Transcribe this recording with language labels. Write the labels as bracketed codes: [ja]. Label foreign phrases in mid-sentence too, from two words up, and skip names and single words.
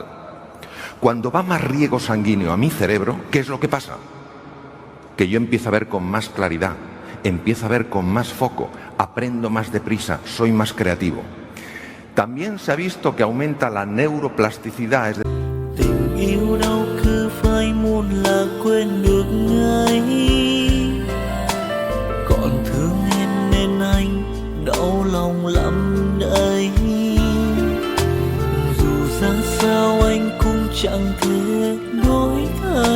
[es] Cuando va más riego sanguíneo a mi cerebro, ¿qué es lo que pasa? Que yo empiezo a ver con más claridad, empiezo a ver con más foco, aprendo más deprisa, soy más creativo. También se ha visto que aumenta la neuroplasticidad. [vi] Tình yêu đâu cứ phải muốn là quên được ngay, còn thương em nên anh đau lòng lắm đây. Dù ra sao anh cũng chẳng thể đổi thay.